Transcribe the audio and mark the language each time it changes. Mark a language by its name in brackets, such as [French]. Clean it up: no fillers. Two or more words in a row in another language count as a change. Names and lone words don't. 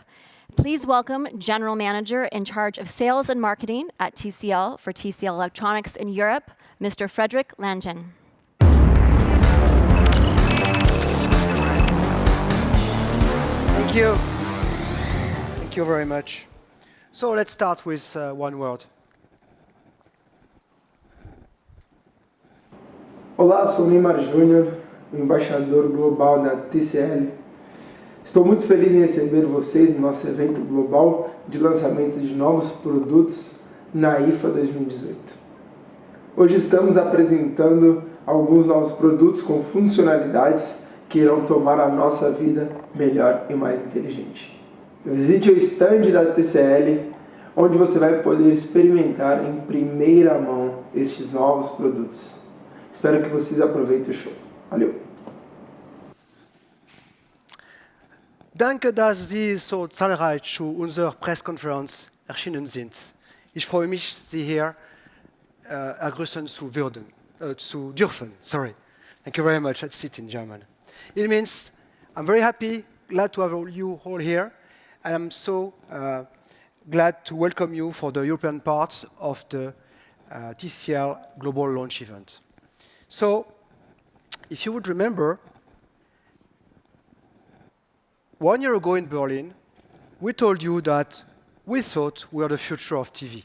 [English] Please welcome General Manager in charge of Sales and Marketing at TCL for TCL Electronics in Europe, Mr. Frederick Langen. Thank you. Thank you very much. So let's start with one word. [Portuguese] Olá, sou Neymar Júnior, o embaixador global da TCL. Estou muito feliz em receber vocês no nosso evento global de lançamento de novos produtos na IFA 2018. Hoje estamos apresentando alguns novos produtos com funcionalidades que irão tornar a nossa vida melhor e mais inteligente. Visite o stand da TCL, onde você vai poder experimentar em primeira mão estes novos produtos. Espero que vocês aproveitem o show. Valeu! [German] Danke, dass Sie so zahlreich zu unserer Pressekonferenz erschienen sind. Ich freue mich, Sie hier zu dürfen. [English] Sorry. Thank you very much. That's it in German. It means I'm very happy, glad to have you all here, and I'm so glad to welcome you for the European part of the TCL Global Launch event. So, if you would remember, 1 year ago in Berlin, we told you that we thought we were the future of TV.